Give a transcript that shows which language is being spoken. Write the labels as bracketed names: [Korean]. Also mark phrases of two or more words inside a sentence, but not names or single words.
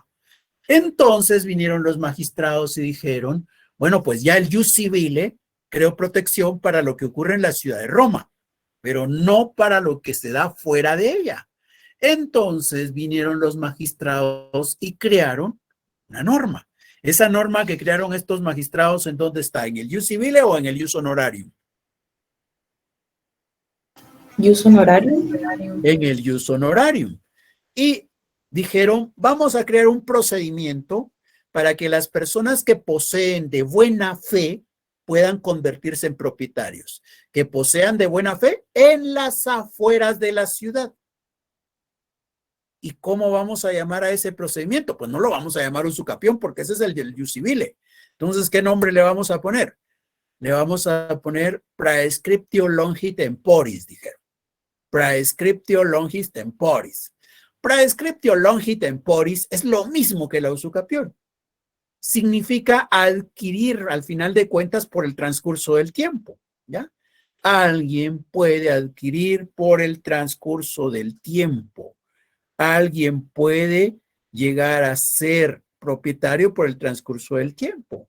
[Spanish] Entonces vinieron los magistrados y dijeron, bueno, pues ya el [Latin] jus civile [Spanish] creó protección para lo que ocurre en la ciudad de Roma, pero no para lo que se da fuera de ella. Entonces vinieron los magistrados y crearon una norma. Esa norma que crearon estos magistrados, ¿en dónde está? ¿En el [Latin] jus civile [Spanish] o en el [Latin] jus honorarium? ¿Jus honorarium? [Spanish] En el [Latin] jus honorarium. [Spanish] Y dijeron, vamos a crear un procedimiento para que las personas que poseen de buena fe puedan convertirse en propietarios, que posean de buena fe en las afueras de la ciudad. ¿Y cómo vamos a llamar a ese procedimiento? Pues no lo vamos a llamar usucapión porque ese es el del [Latin] jus civile. [Spanish] Entonces, ¿qué nombre le vamos a poner? Le vamos a poner [Latin] praescriptio longi temporis, [Spanish] dijeron. [Latin] Praescriptio longi temporis. Praescriptio longi temporis [Spanish] es lo mismo que la usucapión. Significa adquirir al final de cuentas por el transcurso del tiempo, ¿ya? Alguien puede adquirir por el transcurso del tiempo. Alguien puede llegar a ser propietario por el transcurso del tiempo.